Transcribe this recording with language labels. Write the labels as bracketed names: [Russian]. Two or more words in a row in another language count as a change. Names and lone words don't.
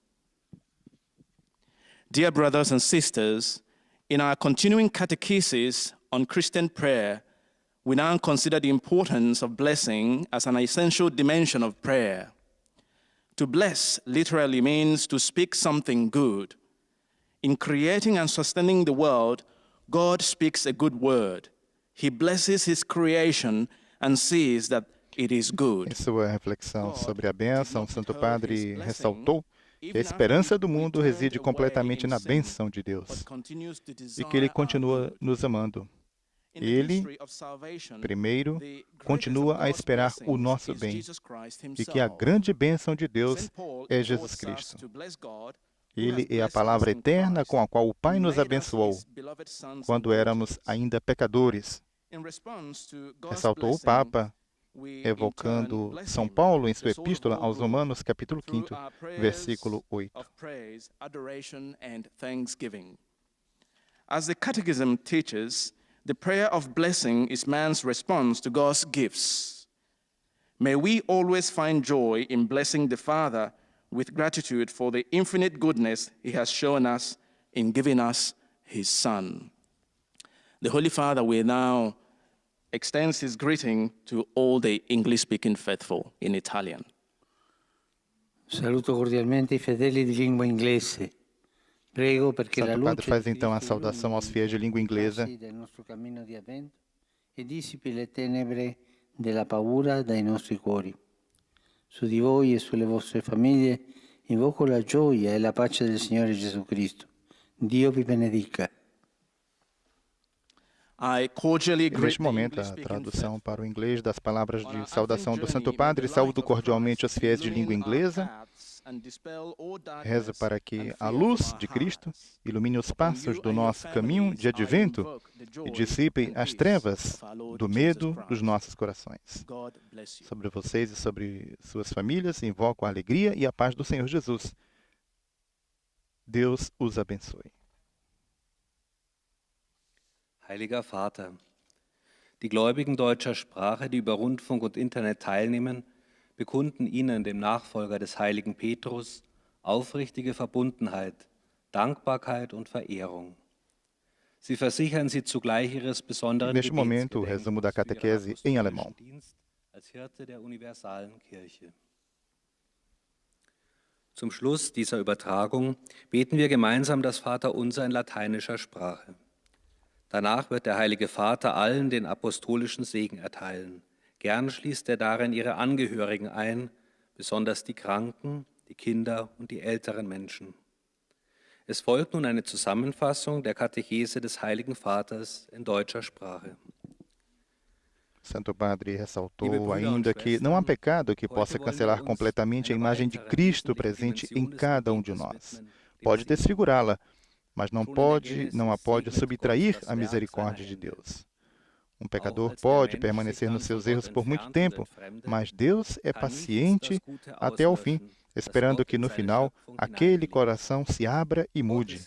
[English] Dear brothers and sisters, in our continuing catechesis on Christian prayer, we now consider the importance of blessing as an essential dimension of prayer. To bless literally means to speak something good. In creating and sustaining the world, God speaks a good word. He blesses his creation and sees that it is good. [Portuguese] Em sua reflexão sobre a bênção, o Santo Padre ressaltou que a esperança do mundo reside completamente na bênção de Deus e que Ele continua nos amando. Ele, primeiro, continua a esperar o nosso bem e que a grande bênção de Deus é Jesus Cristo. Ele é a palavra eterna com a qual o Pai nos abençoou quando éramos ainda pecadores. Ressaltou o Papa, evocando São Paulo em sua epístola aos Romanos, capítulo 5, versículo 8. [English] As the Catechism teaches, the prayer of blessing is man's response to God's gifts. May we always find joy in blessing the Father with gratitude for the infinite goodness he has shown us in giving us his Son. The Holy Father will now extend his greeting to all the English-speaking faithful in Italian. [Italian] Saluto cordialmente I fedeli di lingua inglese. Prego perché la Santo Padre luce faz di [Portuguese] então a [Italian] Cristo [Portuguese] saudação aos fiéis de língua inglesa. [Italian] illumini del nostro cammino di avvento e dissipi le tenebre della paura dai nostri cuori. Su di voi e sulle vostre famiglie invoco la gioia e la pace del Signore Gesù Cristo. Dio vi benedica. [Portuguese] Neste momento, a tradução para o inglês das palavras de saudação do Santo Padre. Saúdo cordialmente os fiéis de língua inglesa. Rezo para que a luz de Cristo ilumine os passos do nosso caminho de advento e dissipe as trevas do medo dos nossos corações. Sobre vocês e sobre suas famílias, invoco a alegria e a paz do Senhor Jesus. Deus os abençoe. [German] Heiliger Vater, die Gläubigen deutscher Sprache, die über Rundfunk und Internet teilnehmen, bekunden Ihnen, dem Nachfolger des heiligen Petrus, aufrichtige Verbundenheit, Dankbarkeit und Verehrung. Sie versichern Sie zugleich Ihres besonderen [Portuguese] Neste momento, o resumo da catequese em alemão. [German] als Hirte der universalen Kirche. Zum Schluss dieser Übertragung beten wir gemeinsam das Vaterunser in lateinischer Sprache. Danach wird der Heilige Vater allen den apostolischen Segen erteilen. Gern schließt er darin ihre Angehörigen ein, besonders die Kranken, die Kinder und die älteren Menschen. Es folgt nun eine Zusammenfassung der Katechese des Heiligen Vaters in deutscher Sprache. [Portuguese] Santo Padre ressaltou ainda que não há pecado que possa cancelar completamente a imagem de Cristo presente em cada de nós. Pode desfigurá-la, mas não a pode subtrair a misericórdia de Deus. Um pecador pode permanecer nos seus erros por muito tempo, mas Deus é paciente até o fim, esperando que no final aquele coração se abra e mude.